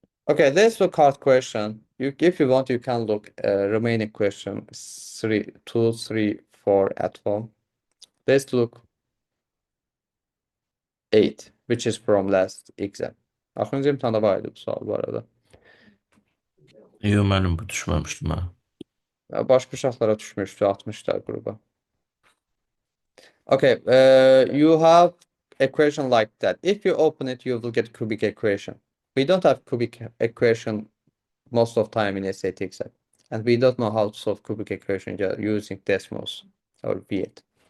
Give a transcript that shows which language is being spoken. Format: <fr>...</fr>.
<en>Okay, let's look hard question. If you want, you can look remaining question 3, 2, 3, 4 at home. Let's look 8, which is from last exam.</en> <az>Axırıncı imtihanda var idi bu sual bu arada. Yox, müəllim, bu düşməmişdim mən. Başqa uşaqlara düşmüşdü, atmışlar qruba.</az> <en>Okay, you have equation like that. If you open it, you will get cubic equation. We don't have cubic equation most of time in SAT exam. And we don't know how to solve cubic equation just using Desmos or Viet.</en>